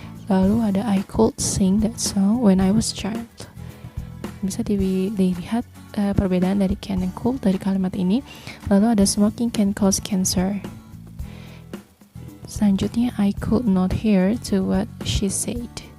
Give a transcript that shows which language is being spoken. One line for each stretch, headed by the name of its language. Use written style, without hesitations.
Indonesian: Lalu ada
English: I could sing that song when I was a child.
Indonesian: Bisa dilihat perbedaan dari can dan could dari kalimat ini. Lalu ada
English: smoking can cause cancer.
Indonesian: Selanjutnya,
English: I could not hear to what she said.